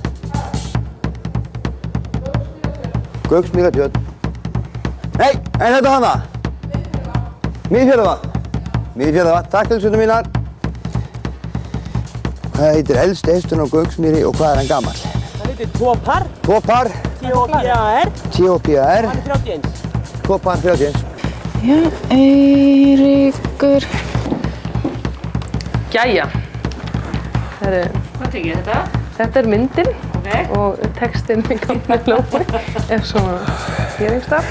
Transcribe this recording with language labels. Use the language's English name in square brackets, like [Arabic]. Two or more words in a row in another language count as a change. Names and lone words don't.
[Icelandic] Gauksmýratjörn. Nei, en þetta hana? Miðfjarðarvatn. Miðfjarðarvatn, takk til mínar. Hvað heitir elsti hesturinn á Gauksmýri og hvað er hann gamall? Það heitir Topar. Topar. T-O-P-A-R. T-O-P-A-R. Hann er 31. Topar 31. Já, Eiríkur. Jæja. Hvað tekið þetta? Þetta er myndin og textinn í gamla lófi er svona hér einhverstað.